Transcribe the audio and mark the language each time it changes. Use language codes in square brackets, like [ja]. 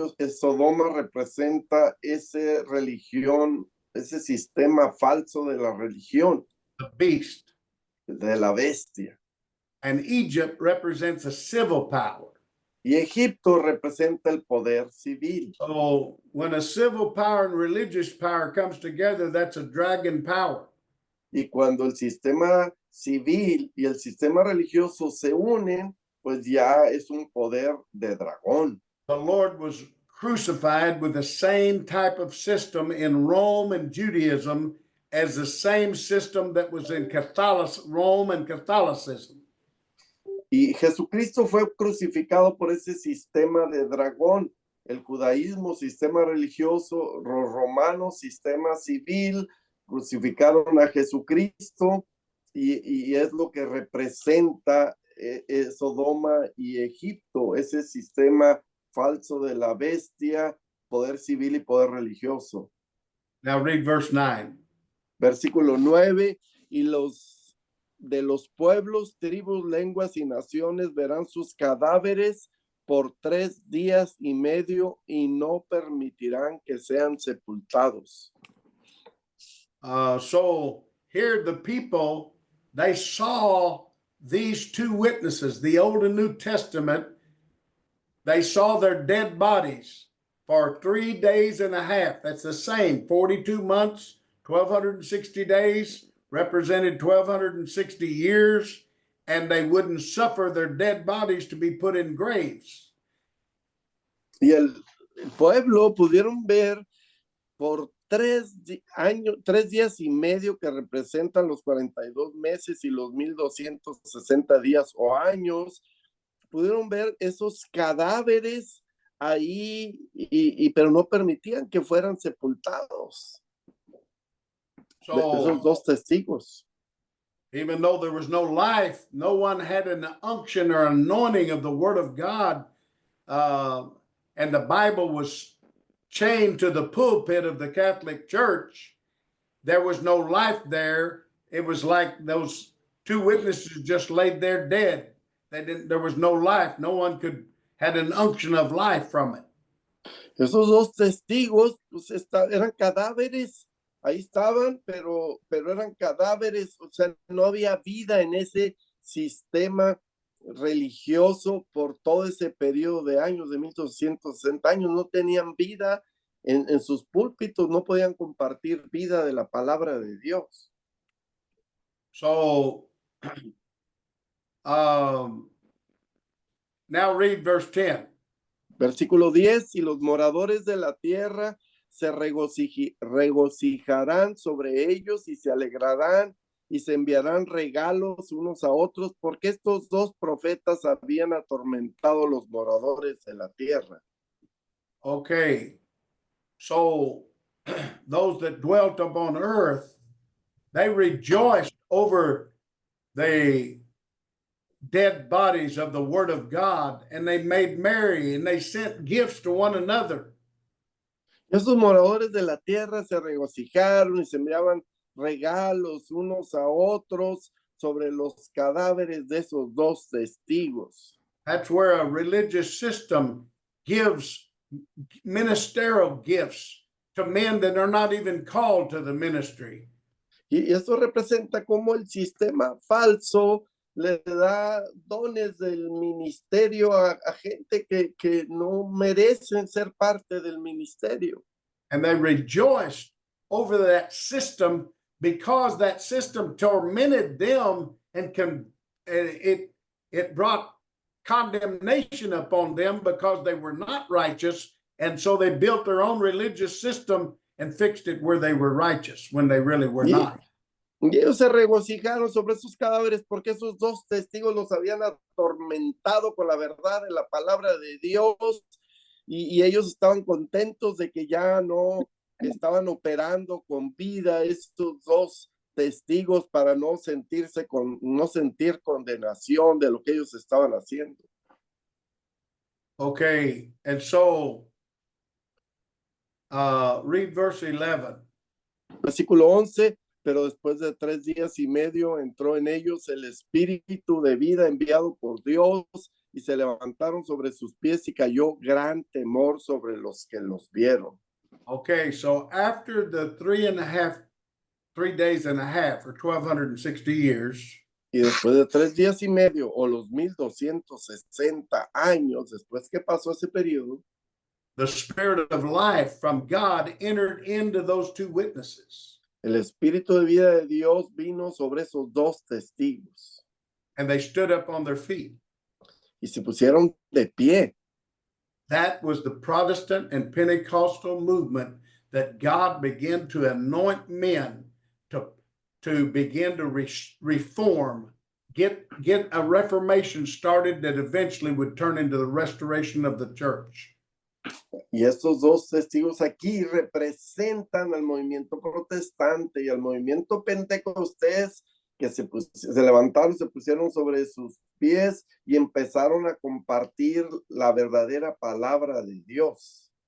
[es] Sodoma representa esa religión, ese sistema falso de la religión. [en] The beast. [es] De la bestia. [en] And Egypt represents a civil power. [es] Y Egipto representa el poder civil. [en] So when a civil power and religious power comes together, that's a dragon power. [es] Y cuando el sistema civil y el sistema religioso se unen, pues ya es un poder de dragón. [en] The Lord was crucified with the same type of system in Rome and Judaism as the same system that was in Rome and Catholicism. [es] Y Jesucristo fue crucificado por ese sistema de dragón, el judaísmo, sistema religioso, los romanos, sistema civil, crucificaron a Jesucristo y es lo que representa Sodoma y Egipto, ese sistema falso de la bestia, poder civil y poder religioso. [en] Now read verse 9. [es] Versículo 9, y de los pueblos, tribus, lenguas y naciones verán sus cadáveres por 3 días y medio y no permitirán que sean sepultados. [en] So here the people, they saw these two witnesses, the Old and New Testament. They saw their dead bodies for 3 days and a half. That's the same, 42 months, 1,260 days, represented 1,260 years, and they wouldn't suffer their dead bodies to be put in graves. [es] Y el pueblo pudieron ver por 3 días y medio, que representan los 42 meses y los 1,260 días o años, pudieron ver esos cadáveres ahí, pero no permitían que fueran sepultados. Esos [en] So [es] dos testigos. [en] even though there was no life, no one had an unction or anointing of the word of God, and the Bible was chained to the pulpit of the Catholic Church. There was no life there. It was like those two witnesses just laid there dead. There was no life. No one had an unction of life from it. [es] Esos dos testigos pues, eran cadáveres, ahí estaban, pero eran cadáveres, o sea, no había vida en ese sistema religioso por todo ese periodo de años, de 1260 años, no tenían vida en sus púlpitos, no podían compartir vida de la palabra de Dios. [en] So now read verse 10. [es] Versículo 10, y los moradores de la tierra se regocijarán sobre ellos y se alegrarán y se enviarán regalos unos a otros, porque estos dos profetas habían atormentado a los moradores de la tierra. [en] Okay, so those that dwelt upon earth, they rejoiced over the dead bodies of the word of God, and they made merry and they sent gifts to one another. [es] Esos moradores de la tierra se regocijaron y se enviaban regalos unos a otros sobre los cadáveres de esos dos testigos. [en] That's where a religious system gives ministerial gifts to men that are not even called to the ministry. [es] Y eso representa cómo el sistema falso le da dones del ministerio a gente que no merecen ser parte del ministerio. [en] And they rejoiced over that system because that system tormented them and it brought condemnation upon them because they were not righteous. And so they built their own religious system and fixed it where they were righteous when they really were not. [es] Y ellos se regocijaron sobre esos cadáveres porque esos dos testigos los habían atormentado con la verdad de la palabra de Dios y ellos estaban contentos de que ya no estaban operando con vida estos dos testigos para no sentir condenación de lo que ellos estaban haciendo. [en] Okay, and so read verse 11. [es] Versículo 11. Pero después de 3 días y medio entró en ellos el espíritu de vida enviado por Dios y se levantaron sobre sus pies y cayó gran temor sobre los que los vieron. [en] Okay, so after the 3 days and a half, or 1260 years, [es] y después de 3 días y medio o los 1260 años después que pasó ese periodo, [en] the spirit of life from God entered into those two witnesses. [es] El espíritu de vida de Dios vino sobre esos dos testigos. [en] And they stood up on their feet. [es] Y se pusieron de pie. [en] That was the Protestant and Pentecostal movement that God began to anoint men to begin to reform, get a reformation started that eventually would turn into the restoration of the church. [es] Y estos dos testigos aquí representan al movimiento protestante y al movimiento pentecostés que se levantaron, se pusieron sobre sus pies y empezaron a compartir la verdadera palabra de Dios.